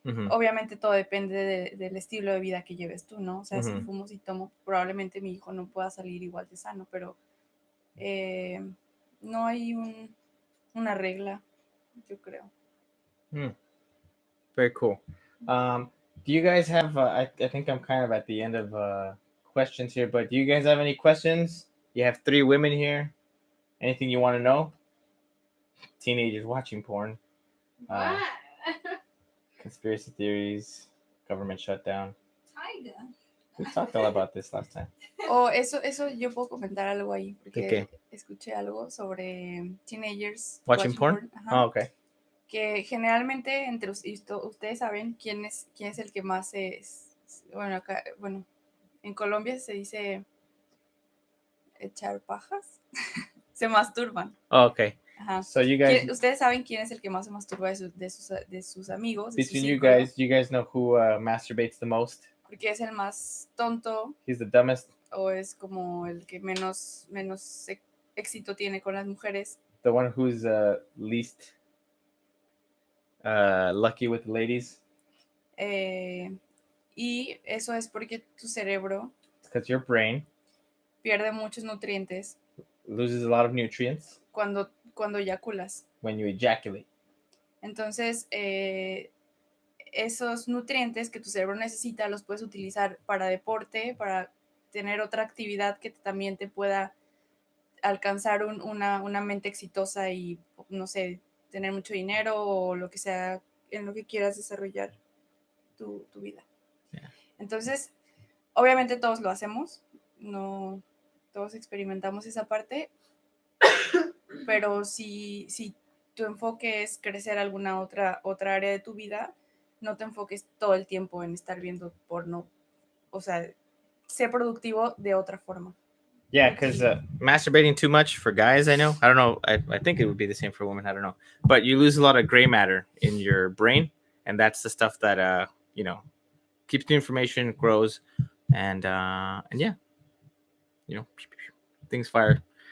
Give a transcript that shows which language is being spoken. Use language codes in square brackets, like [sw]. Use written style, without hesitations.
[es] obviamente todo depende del estilo de vida que lleves tú, ¿no? O sea, si fumo, si tomo, probablemente mi hijo no pueda salir igual de sano, pero no hay una regla, yo creo. [en] Very cool. Do you guys have, I think I'm kind of at the end of questions here, but do you guys have any questions? You have 3 women here. Anything you want to know? Teenagers watching porn. What? Conspiracy theories, government shutdown. Tiger. We talked all about this last time. [es] Eso yo puedo comentar algo ahí, porque escuché algo sobre teenagers [en] watching porn. Oh, okay. [es] Que generalmente entre ustedes saben quién es el que más bueno, acá, bueno, en Colombia se dice echar pajas, se masturban. [en] Oh, okay. Ajá. So you guys, [es] ustedes saben quién es el que más se masturba de sus amigos. [en] Between you guys know who masturbates the most? [es] Porque es el más tonto. [en] He's the dumbest. [es] O es como el que menos éxito tiene con las mujeres. [en] The one who's least lucky with the ladies. [es] Y eso es porque tu cerebro [en] Because your brain [es] pierde muchos nutrientes. [en] Loses a lot of nutrients. [es] Cuando eyaculas. [en] When you ejaculate. [es] Entonces, esos nutrientes que tu cerebro necesita los puedes utilizar para deporte, para tener otra actividad que también te pueda alcanzar una mente exitosa y, no sé, tener mucho dinero o lo que sea en lo que quieras desarrollar tu vida. [en] Yeah. [es] Entonces, obviamente todos lo hacemos, no todos experimentamos esa parte, pero si tu enfoque es crecer alguna otra área de tu vida, no te enfoques todo el tiempo en estar viendo porno, o sea, sé productivo de otra forma. [en] Yeah, because masturbating too much for guys, I know. I don't know. I think it would be the same for women. I don't know. But you lose a lot of gray matter in your brain, and that's the stuff that keeps the information, grows, and yeah, things fire.